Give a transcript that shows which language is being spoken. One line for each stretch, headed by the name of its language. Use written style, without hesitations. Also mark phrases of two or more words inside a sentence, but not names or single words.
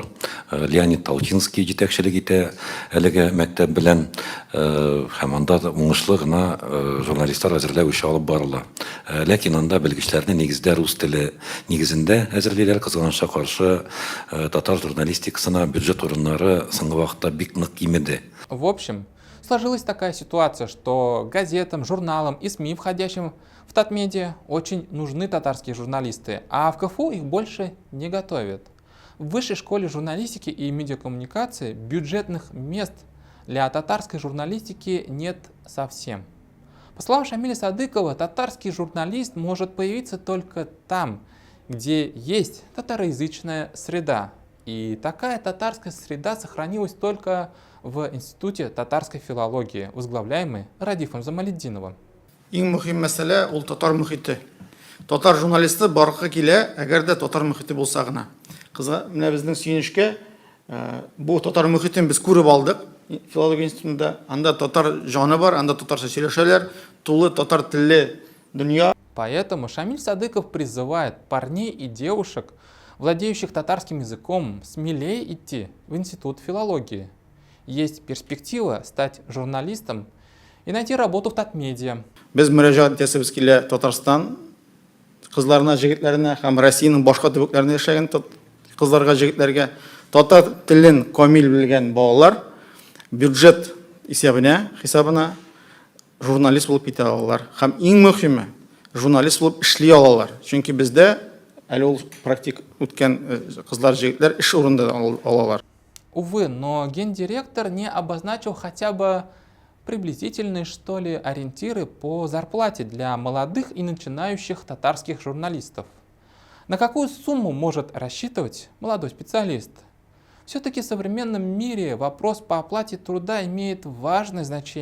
Tatar: Леонид Толчинский җитәкчелек итә әлеге мәктәп белән һәм анда уңышлы гына журналистлар әзерләү эше алып барыла. Ләкин анда белгечләрне нигездә рус теле нигезендә әзерлиләр, кызганычка каршы татар журналистикасына бюджет урыннары соңгы вакытта бик нык кимеде.
Russian: В общем, сложилась такая ситуация, что газетам, журналам и СМИ, входящим в Татмедиа, очень нужны татарские журналисты, а в КФУ их больше не готовят. В Высшей школе журналистики и медиакоммуникации бюджетных мест для татарской журналистики нет совсем. По словам Шамиля Садыкова, татарский журналист может появиться только там, где есть татароязычная среда. И такая татарская среда сохранилась только в Институте татарской филологии, возглавляемый Радифом Замалетдиновым.
Tatar: Иң мөһим мәсьәлә ул татар мөхите. Татар журналисты барга килә, әгәр дә татар мөхите булса гына. Кызга, менә безнең сөенечкә, бу татар мөхитен без күреп алдык. Филология институтында анда татар җаны бар, анда татарча сөйләшәләр, тулы татар телле дөнья.
Russian: Поэтому Шамиль Садыков призывает парней и девушек, владеющих татарским языком, смелее идти в Институт филологии. Есть перспектива стать журналистом и найти работу в Татмедиа.
Tatar: Без мөрәҗәгать итәсебез килә Татарстан кызларына, җегетләренә һәм Россиянең башка төбәкләрендә яшәгән кызларга, җегетләргә татар телен камил белгән балалар бюджет хисабына журналист булып китә алалар. Һәм иң мөһиме, журналист булып эшли алалар. Чөнки бездә әле ул практик үткән кызлар, җегетләр эш урында алалар.
Russian: Увы, но гендиректор не обозначил хотя бы приблизительные, что ли, ориентиры по зарплате для молодых и начинающих татарских журналистов. На какую сумму может рассчитывать молодой специалист? Все-таки в современном мире вопрос по оплате труда имеет важное значение.